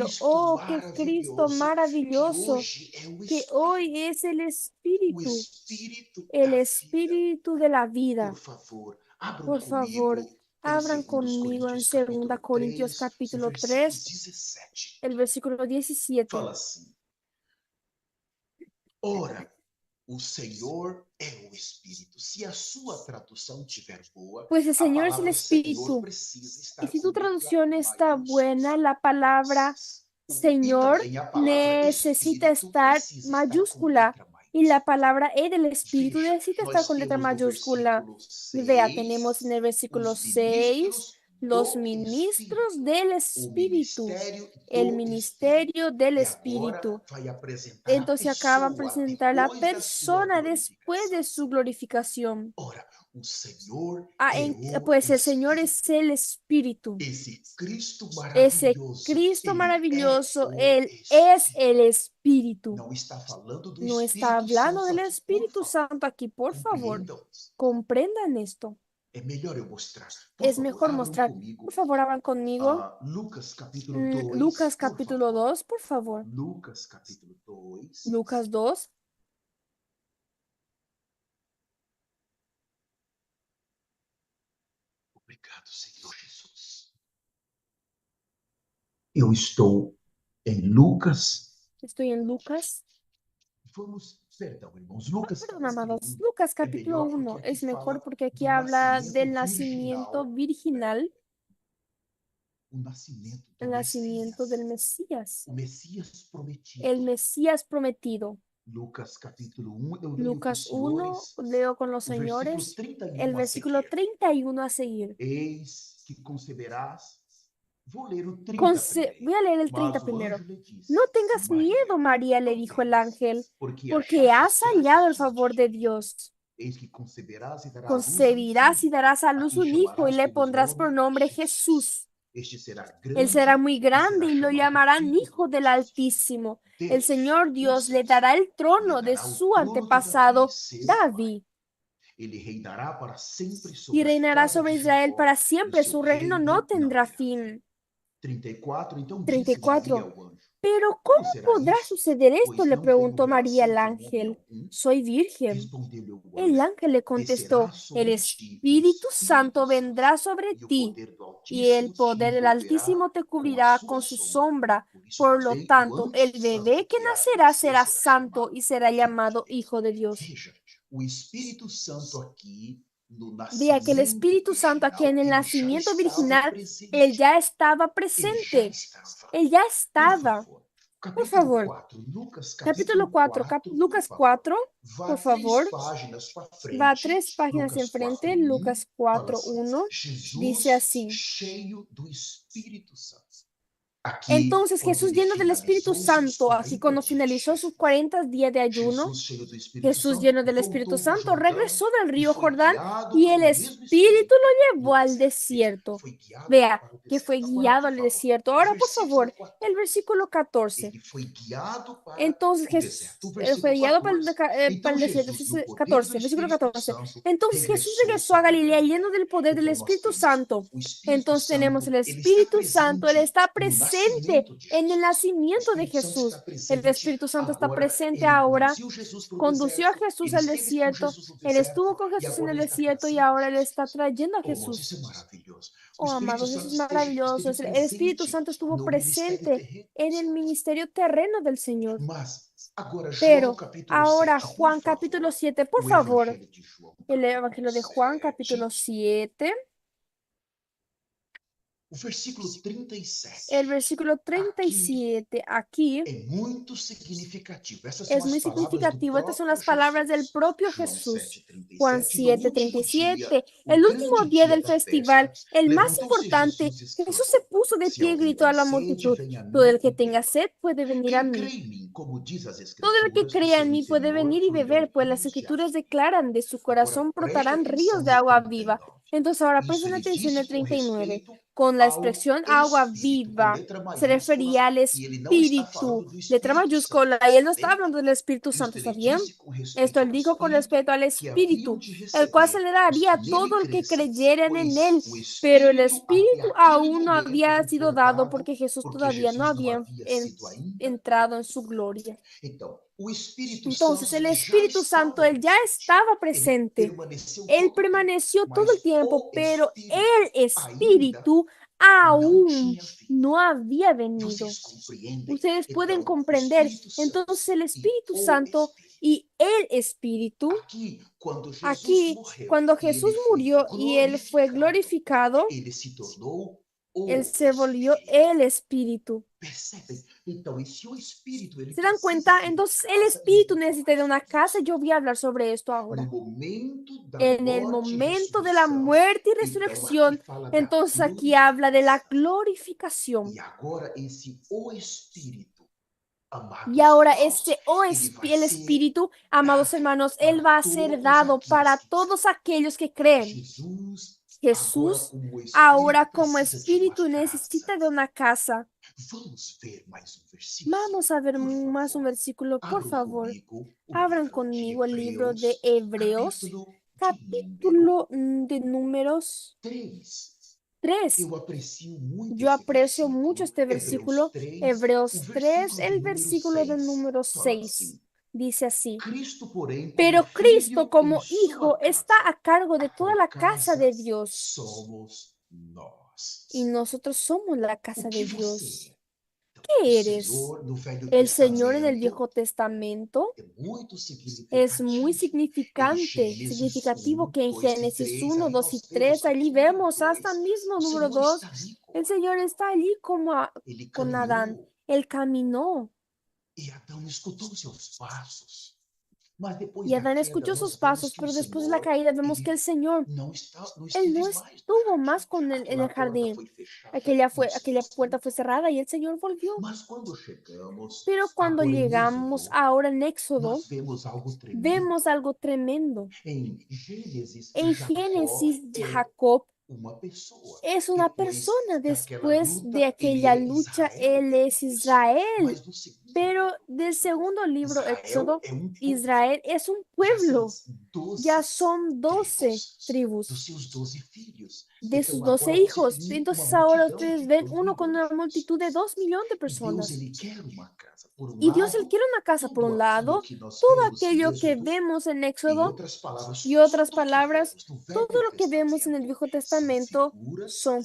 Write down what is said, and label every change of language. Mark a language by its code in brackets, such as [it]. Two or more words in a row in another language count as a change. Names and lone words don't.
[es] Oh, qué Cristo maravilloso, que hoy es el Espíritu de la vida. Por favor, abran conmigo en 2 Corintios capítulo 3, el versículo 17. [pt] Fala assim: Ora, o Senhor é o Espírito. Se a sua tradução tiver boa, [es] Pues el [pt] a [es] Señor es el [pt] palavra Senhor [es] Espíritu. [pt] precisa estar [es] Y si tu [pt] com letra [es] traducción está buena, [pt] maiúscula. [es] la palabra Señor [pt] também a palavra [es] necesita [pt] Espírito [es] estar [pt] precisa estar com [es] mayúscula. [pt] letra maiúscula. [es] Y la palabra E del Espíritu [pt] Veja, [es] necesita [pt] nós [es] estar con letra [pt] temos no [es] mayúscula. [pt] versículo [es] Vea, tenemos en el [pt] 6 [es] versículo [pt] os [es] 6 los [pt] ministros [es] ministros del [pt] o [es] Espíritu, [pt] ministério [es] el [pt] do [es] ministerio del [pt] E [es] Espíritu. [pt] agora vai apresentar [es] Entonces [pt] a [es] acaban [pt] pessoa [es] presentar la [pt] depois da sua [es] persona después de [pt] glorificação. [es] su glorificación. [pt] Ora, o Senhor é o [es] Pues el Señor [pt] Espírito. [es] es el Espíritu. [pt] Esse Cristo [es] Ese [pt] maravilhoso, [es] Cristo [pt] ele [es] maravilloso, [pt] é o [es] Él es [pt] Espírito. [es] el Espíritu. [pt] Não está falando do [es] No está [pt] Espírito [es] hablando [pt] Santo [es] del [pt] aqui, por [es] Espíritu [pt] favor. [es] Santo aquí, por favor. [pt] Compreendam. [es] Comprendan esto. [pt] É melhor eu mostrar. Por [es] Es [pt] favor, [es] mejor [pt] abram [es] mostrar. [pt] comigo. [es] Por favor, abran conmigo. [pt] Lucas capítulo 2. [es] Lucas [pt] por [es] capítulo [pt] favor. [es] 2, por favor. [pt] Lucas capítulo 2. [es] Lucas 2. [pt] Obrigado, Senhor Jesus. Eu estou em Lucas. [es] Estoy en Lucas. [pt] Vamos, perdão, irmãos. Lucas [es] Perdón, [pt] capítulo [es] amados. [pt] 1. [es] Lucas [pt] É [es] capítulo [pt] melhor [es] 1 [pt] porque aqui [es] es mejor [pt] fala [es] porque aquí [pt] do [es] habla [pt] nascimento [es] del nacimiento virginal, [pt] O nascimento do [es] el nacimiento [pt] Messias. [es] del Mesías, [pt] O Messias prometido. [es] el Mesías prometido. [pt] Lucas capítulo 1. Eu leio com [es] Lucas [pt] os [es] 1, [pt] senhores [es] leo con los [pt] o versículo [es] señores [pt] 31 [es] el [pt] a [es] versículo [pt] seguir. [es] 31 a seguir. [pt] Eis que conceberás. Vou ler o 30 [es] Voy [pt] primeiro. [es] a leer el 30 [pt] Mas o [es] primero. [pt] anjo lhe disse: [es] No tengas [pt] Maria, [es] miedo, María, le [pt] não [es] dijo el [pt] temas, [es] ángel, [pt] porque [es] porque has [pt] achaste [es] hallado el [pt] graça [es] favor de Dios. [pt] Eis que conceberás e darás à luz [es] Concebirás y darás a [pt] a [es] luz [pt] quem [es] un hijo y [pt] chamarás [es] le [pt] pelo [es] pondrás por [pt] nome [es] nombre [pt] Jesus. [es] Jesús. [pt] Este será [es] Él [pt] grande [es] será muy [pt] e [es] grande [pt] será [es] y lo [pt] chamado [es] llamarán [pt] Filho [es] Hijo [pt] do [es] del Altísimo. El [pt] Deus. [es] Señor Dios le [pt] Deus [es] dará el [pt] lhe [es] trono de [pt] dará o [es] su [pt] trono de [es] antepasado [pt] seu pai. [es] David [pt] Ele reinará para sempre [es] y [pt] sobre a [es] reinará [pt] casa [es] sobre [pt] de [es] Israel [pt] Jacó, [es] para [pt] e [es] siempre. [pt] seu [es] Su reino [pt] reino [es] no [pt] não [es] tendrá [pt] terá [es] fin. [pt] 34. Então disse Maria [es] 34. [pt] ao anjo: [es] Pero [pt] Como [es] ¿cómo [pt] será [es] podrá [pt] isso? [es] suceder esto? [pt] Pois [es] Le [pt] não tenho [es] preguntó María al [pt] relação com homem [es] ángel. [pt] algum. [es] Soy virgen. [pt] Respondeu-lhe o [es] El [pt] anjo: [es] ángel le contestó, [pt] Descerá [es] el [pt] sobre ti o [es] Espíritu Santo vendrá sobre [pt] e o [es] ti [pt] poder do [es] y el [pt] Altíssimo te [es] poder del [pt] envolverá [es] Altísimo te [pt] com a [es] cubrirá [pt] sua [es] con su [pt] sombra. [es] sombra. [pt] Por isso [es] Por lo [pt] também o [es] tanto, [pt] anjo [es] el [pt] santo [es] bebé que [pt] que há de [es] nacerá [pt] nascer [es] será [pt] será [es] santo [pt] chamado [es] y será [pt] Filho de [es] llamado [pt] Deus. [es] Hijo de Dios. [pt] Veja, o Espírito Santo aqui no [es] Vea que el [pt] nascimento [es] Espíritu Santo aquí en el [pt] ele já [es] nacimiento [pt] estava [es] virginal, [pt] presente. [es] él ya estaba [pt] Ele já [es] presente. [pt] estava. [es] Él ya [pt] Por [es] estaba. [pt] favor. [es] Por [pt] Capítulo [es] favor. [pt] 4, Lucas [es] Capítulo [pt] capítulo [es] 4, [pt] 4, [es] Lucas [pt] por favor. [es] 4, [pt] Vá [es] por favor. [pt] páginas para frente. [es] Va 3 páginas [pt] Lucas [es] enfrente. [pt] 4:1 [es] Lucas [pt] fala [es] 4, [pt] assim, [es] 1 [pt] Jesus [es] dice así. [pt] cheio do Espírito Santo. Aqui, [es] Entonces [pt] quando [es] Jesús [pt] ele [es] lleno del Espíritu [pt] finalizou seus [es] Santo, aquí [pt] 40 [es] cuando [pt] dias, [es] finalizó sus 40 días de ayuno, [pt] Jesus cheio do Espírito [es] Jesús [pt] Santo [es] lleno del [pt] voltou [es] Espíritu [pt] pro [es] Santo [pt] Jordão [es] regresó del [pt] e [es] río [pt] foi [es] Jordán [pt] guiado [es] y [pt] pelo [es] el [pt] mesmo [es] Espíritu [pt] Espírito [es] lo [pt] no [es] llevó al [pt] deserto. [es] desierto. [pt] Foi guiado [es] Vea [pt] para o [es] que fue [pt] deserto. Agora, [es] guiado [pt] por [es] al [pt] favor, [es] desierto. [pt] o [es] Ahora, por [pt] versículo [es] favor, [pt] 14. [es] el versículo 14. [pt] Ele foi guiado para [es] Entonces [pt] o [es] Jesús [pt] deserto. O [es] fue [pt] versículo [es] guiado para [pt] 14. [es] para [pt] Então [es] el desierto. [pt] Jesus, no poder [es] 14, [pt] do [es] versículo [pt] Espírito [es] 14. [pt] Santo, [es] Entonces Jesús regresó [pt] regressou [es] a [pt] sobre a [es] Galilea [pt] Galileia. [es] lleno del poder del [pt] Então nós [es] Espíritu [pt] temos [es] Santo. [pt] o Espírito [es] Entonces tenemos [pt] Santo, [es] el [pt] ele está [es] Espíritu Santo, él [pt] presente [es] está [pt] no [es] presente [pt] nascimento de [es] en el [pt] Jesus. O [es] nacimiento de [pt] Espírito Santo está [es] Jesús. El [pt] presente. [es] Espíritu Santo está [pt] Agora, [es] presente [pt] ele [es] ahora. [pt] conduziu Jesus para o [es] Condució a [pt] deserto. [es] Jesús [pt] Ele [es] al [pt] esteve com [es] desierto. [pt] Jesus no [es] Él [pt] deserto. [es] estuvo con [pt] E [es] Jesús en [pt] agora [es] el [pt] ele está [es] desierto y [pt] trazendo [es] ahora él está [pt] Jesus. [es] trayendo a [pt] Oh, irmãos, isso é [es] Jesús. [pt] maravilhoso. O [es] Oh, [pt] Espírito [es] amados, eso [pt] Santo [es] es maravilloso. [pt] esteve [es] El Espíritu [pt] presente [es] Santo estuvo [pt] no ministério [es] presente [pt] terreno. [es] en el ministerio terreno del Señor. [pt] Mas, agora, João [es] Pero [pt] capítulo [es] ahora [pt] 7, por [es] Juan capítulo [pt] favor. [es] 7, por [pt] O [es] favor. [pt] Evangelho de João, [es] El [pt] capítulo [es] Evangelio de Juan [pt] 7. [es] capítulo 7, [pt] O versículo 37. [es] el versículo [pt] Aqui [es] 37. Aquí [pt] é muito significativo. Essas são [es] es [pt] as [es] muy [pt] palavras do [es] significativo. Estas son [pt] próprio [es] las palabras del [pt] Jesus. [es] propio [pt] João [es] Jesús. [pt] 7:37, [es] Juan [pt] do [es] 7, [pt] último [es] 37. [pt] dia, o [es] El último [pt] grande [es] día [pt] dia [es] del [pt] da [es] festival, [pt] festa, [es] el más [pt] levantou-se [es] importante, [pt] Jesus e [es] Jesús se [pt] exclamou: [es] puso de [pt] Se [es] pie y [pt] alguém [es] gritó a [pt] tem [es] la [pt] sede, [es] multitud: [pt] venha a [es] todo [pt] mim [es] el que [pt] e [es] tenga [pt] beba. [es] sed puede venir a [pt] Quem crê [es] mí. [pt] em mim, como diz as [es] Todo el que [pt] Escrituras, do [es] crea en [pt] seu [es] mí puede [pt] interior [es] venir y [pt] fluirão [es] beber, pues las [pt] rios de água [es] escrituras [pt] viva. [es] declaran, de su [pt] Agora, [es] corazón [pt] preste [es] brotarán ríos [pt] atenção [es] de [pt] no [es] agua viva. [pt] 39. [es] Entonces ahora [pt] Isso [es] presten [pt] ele [es] atención en [pt] disse [es] el [pt] com [es] 39. [pt] respeito [es] Con la [pt] ao [es] expresión agua [pt] Espírito, com [es] viva, [pt] letra [es] se [pt] maiúscula, [es] refería al [pt] e ele não está falando [es] Espíritu, [pt] do [es] letra [pt] Espírito Santo, [es] mayúscula, y él no [pt] está [es] está [pt] bem? [es] hablando del Espíritu [pt] Isto [es] Santo, ¿está [pt] ele [es] bien? [pt] disse com [es] Esto [pt] respeito [es] él [pt] ao [es] dijo con [pt] Espírito [es] respecto al [pt] que haviam [es] Espíritu, [pt] de [es] el cual se [pt] receber [es] le [pt] os [es] daría [pt] que [es] a [pt] nele [es] todo el que [pt] crescem, [es] creyeren en él, [pt] pois o [es] pero el [pt] Espírito até [es] Espíritu [pt] aquele [es] aún no [pt] momento [es] había [pt] não [es] sido [pt] fora [es] dado [pt] dado, [es] porque Jesús [pt] porque [es] todavía no [pt] Jesus não [es] había [pt] havia sido ainda [es] entrado en su [pt] glorificado. [es] gloria. [pt] Então, o Espírito [es] Entonces [pt] Santo [es] el [pt] ele já [es] Espíritu Santo, [pt] estava [es] él ya [pt] presente. [es] estaba [pt] Ele [es] presente. [pt] permaneceu [es] Él [pt] todo o tempo, [es] permaneció todo el [pt] mas [es] tiempo, [pt] o [es] pero [pt] Espírito [es] el [pt] ainda [es] Espíritu [pt] não [es] aún [pt] tinha vindo. [es] no había venido. [pt] Vocês compreendem? [es] Ustedes pueden [pt] Então, o [es] comprender. [pt] Espírito Santo [es] Entonces el [pt] e [es] Espíritu [pt] o [es] Santo [pt] Espírito. [es] y el Espíritu, [pt] Aqui, quando Jesus [es] aquí, [pt] morreu [es] cuando [pt] e ele [es] Jesús [pt] foi [es] murió y él fue glorificado, [pt] ele se tornou o [es] él se volvió [pt] Espírito. [es] el Espíritu. [pt] Percebem? Então, e se o Espírito ele [es] ¿Se dan [pt] precisa [es] cuenta? [pt] de uma [es] Entonces el [pt] casa, [es] Espíritu necesita de una casa. Yo voy a hablar sobre esto [pt] no [es] ahora. [pt] momento da [es] En el [pt] morte e [es] momento de la [pt] ressurreição, [es] muerte y [pt] então aqui [es] resurrección, [pt] fala da [es] entonces aquí habla de la [pt] glorificação. [es] glorificación. [pt] E agora esse o Espírito, amados [es] Y ahora [pt] irmãos, [es] el Espíritu, amados hermanos, Él va a ser dado para todos aquellos que creen. [pt] Jesus, [es] Jesús [pt] agora [es] ahora como [pt] precisa de [es] Espíritu [pt] uma [es] necesita [pt] casa. [es] de una casa. [pt] Vamos ver mais um versículo. [es] Vamos a ver [pt] Por [es] más un [pt] favor, [es] versículo, por [pt] abram [es] favor. [pt] comigo o [es] Abran [pt] livro de [es] conmigo el libro de [pt] Hebreus, [es] Hebreos, [pt] capítulo [es] capítulo de números [pt] 3. [es] 3. [pt] Eu aprecio muito [es] Yo [pt] esse [es] aprecio mucho este [pt] versículo. [es] versículo, Hebreos 3, el [pt] versículo [es] versículo de número [pt] fala [es] 6. [pt] assim: [es] Dice así: [pt] Cristo, porém, como [es] pero Cristo [pt] filho [es] como [pt] em sua [es] Hijo [pt] casa, [es] está a cargo de toda [pt] a [es] la casa de [pt] casa [es] Dios. [pt] somos nós. [es] Y nosotros somos la casa [pt] O [es] de [pt] que [es] Dios. [pt] você é? [es] ¿Qué [pt] O [es] eres? [pt] Senhor, no Velho [es] El Señor en el [pt] Testamento, [es] Viejo Testamento [pt] é muito [es] es muy [pt] significativo. [es] significativo que en [pt] 2 e [es] Génesis [pt] 3, [es] 1, [pt] aí [es] 2 y [pt] nós [es] 3, [pt] vemos [es] allí [pt] capítulo [es] vemos hasta [pt] 2, [es] mismo [pt] o [es] número [pt] Senhor [es] 2, [pt] está ali [es] el Señor está allí como [pt] Ele [es] con Adán. [pt] caminhou [es] Él caminó [pt] e Adão escutou seus passos. Mas depois [es] y [pt] da [es] Adán [pt] queda, [es] escuchó [pt] nós [es] sus [pt] vemos [es] pasos, [pt] que o [es] pero después de la [pt] Senhor, [es] caída vemos que [pt] ele [es] el Señor, [pt] não [es] Él no [pt] esteve mais. [es] estuvo más en el [pt] Aquela porta [es] jardín. [pt] foi fechada. [es] Aquella [pt] Mas [es] puerta fue cerrada y el Señor volvió. [pt] quando chegamos, [es] Pero cuando [pt] agora em [es] llegamos [pt] Êxodo, [es] ahora en Éxodo, [pt] nós vemos algo tremendo. [es] vemos algo tremendo. [pt] Em Gênesis, [es] En [pt] Jacó [es] Génesis, [pt] é [es] Jacob [pt] uma pessoa. [es] es una [pt] Depois [es] persona. [pt] daquela [es] Después [pt] luta, [es] de aquella [pt] ele é [es] lucha, [pt] Israel. [es] él es Israel. [pt] Mas no segundo, [es] Pero del segundo libro, [pt] Israel [es] Éxodo, [pt] é um povo. [es] Israel es un [pt] Já [es] pueblo. [pt] são 12 [es] Ya son 12 tribus [pt] dos seus 12 filhos. [es] de sus [pt] Então [es] 12 [pt] agora você [es] hijos. [pt] tem [es] Entonces [pt] uma [es] ahora [pt] multidão [es] ustedes [pt] de [es] ven [pt] 2 [es] uno con una [pt] milhões. [es] multitud de 2 millones de [pt] E Deus, [es] personas. [pt] ele quer uma casa. Por [es] Y Dios, Él [pt] lado, [es] quiere una casa por [pt] tudo [es] un [pt] aquilo [es] lado, [pt] que nós [es] todo [pt] vemos em [es] aquello que [pt] Êxodo, [es] vemos en [pt] em [es] Éxodo [pt] outras palavras, [es] y otras [pt] tudo que [es] palabras, [pt] vemos no [es] todo [pt] Velho [es] lo que vemos en el Viejo Testamento [pt] são